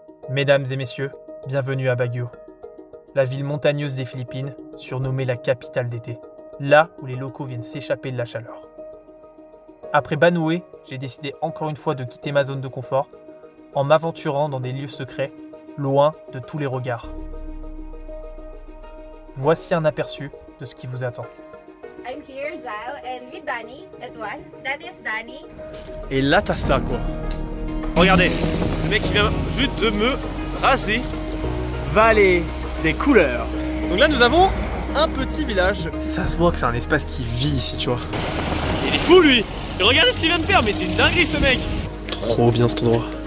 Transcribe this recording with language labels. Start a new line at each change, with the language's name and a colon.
French: Mesdames et messieurs, bienvenue à Baguio, la ville montagneuse des Philippines, surnommée la capitale d'été, là où les locaux viennent s'échapper de la chaleur. Après Banoué, j'ai décidé encore une fois de quitter ma zone de confort en m'aventurant dans des lieux secrets, loin de tous les regards. Voici un aperçu de ce qui vous attend.
English: I'm here, Zao, and with Danny, Edouard. That is Danny.
French: Et là t'as ça quoi. Regardez, le mec qui vient juste de me raser Vallée des couleurs. Donc là nous avons un petit village. Ça se voit que c'est un espace qui vit ici, tu vois. Il est fou lui. Et regardez ce qu'il vient de faire, mais c'est une dinguerie ce mec. Trop bien cet endroit.